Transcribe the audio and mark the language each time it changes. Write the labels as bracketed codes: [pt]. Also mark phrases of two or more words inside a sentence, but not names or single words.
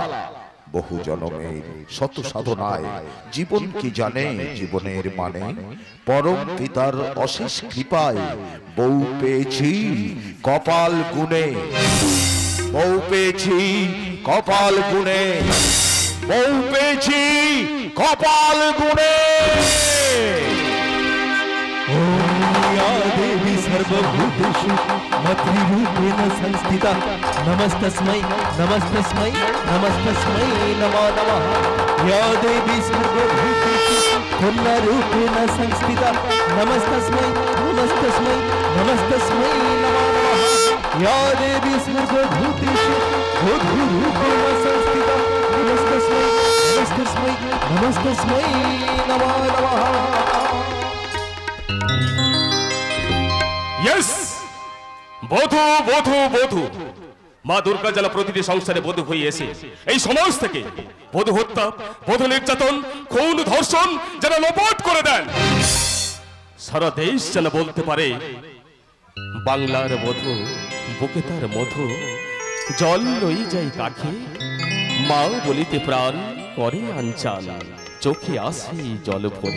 [bn] বহু জনমের শত সাধনায় জীবন কি জানে জীবনের মানে, পরম পিতার অশেষ কৃপায় বউ পেয়েছি কপাল গুনে, বউ পেয়েছি কপাল গুনে, বউ পেয়েছি কপাল গুনে। [sa] देवी सर्वभूतेषु मत्रिरूपेण संस्थिता नमस्तस्मै नमस्तस्मै नमस्तस्मै नमो नमः। या देवी सर्वभूतेषु कन्यारूपेण संस्थिता नमस्तस्मै नमस्तस्मै नमस्तस्मै नमो नमः। या देवी सर्वभूतेषु बुद्धिरूपेण संस्थिता नमस्तस्मै नमस्तस्मै नमस्तस्मै नमो नमः। [bn] यस বধূ বধূ বধূ মা দুর্গা যারা প্রতিটি সংসারে বধূ হয়ে এসে এই সমাজ থেকে বধূ হত্যা, বধূ নির্যাতন, খুন, ধর্ষণ যারা লোপাট করে দেন, সারা দেশ যেন বলতে পারে বাংলার বধূ বুকে তার মধু, জল লই যাই কাঠে মা বলিতে প্রাণ করে আঞ্চাল, চোখে আসে জল ভরে।